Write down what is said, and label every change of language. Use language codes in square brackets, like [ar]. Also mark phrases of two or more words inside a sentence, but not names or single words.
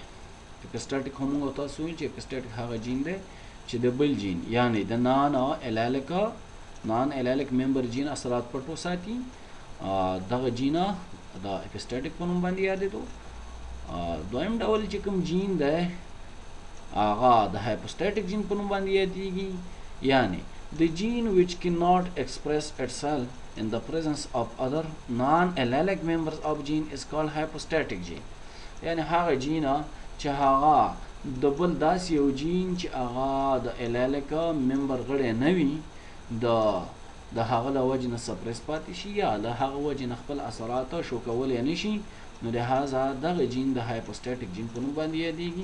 [ps] اپسټاټیک هم موږ تاسو ویل چې اپسټاټیک هغه جین دی چې د بل جین یعنی د [en] non-allelic member gene [ps] اثرات پټ وساتي، دغه جین د اپسټاټیک په نوم باندې یادېدو. دویم ډول چې کوم جین دی هغه د هایپوسټاټیک جین په نوم باندې یادېږي. [en] یعنی the gene which cannot express itself in the presence of other non-allelic members of gene is called hypostatic gene. [ps] یعنی هغه جین چې هغه د بل داسې یو جین چې هغه د [en] allelic member [ps] غړی نه وي د هغه له وجې نه سپریس پاتې شي یا له هغه وجې نه خپل اثرات شو کولی نه شي، نو لهذا دغه جین د هایپوسټاټیک جین په نوم باندې یادېږي.